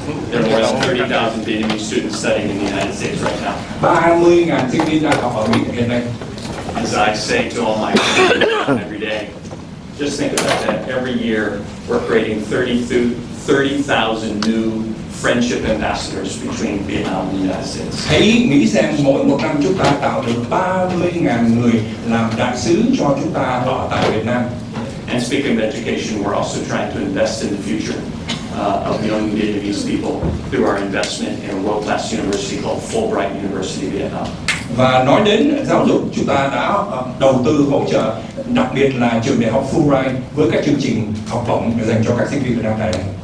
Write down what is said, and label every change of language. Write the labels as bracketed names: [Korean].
[English] There are more than 30,000 Vietnamese students studying in the United States right now. [Vietnamese] 30.000 sinh viên đang học ở Mỹ hiện nay. [English] As I say to all my students every day, just think about that. Every year, we're creating 30,000 new friendship ambassadors between Vietnam and the United States. [Vietnamese] Hãy nghĩ xem mỗi một năm chúng ta tạo được 30.000 người làm đại sứ cho chúng ta ở tại Việt Nam. [English] And speaking of education, we're also trying to invest in the future of young Vietnamese people through our investment in a world-class university called Fulbright University Vietnam. [Vietnamese] Và nói đến giáo dục, chúng ta đã đầu tư hỗ trợ, đặc biệt là trường đại học Fulbright với các chương trình học bổng dành cho các sinh viên Việt Nam tại đây.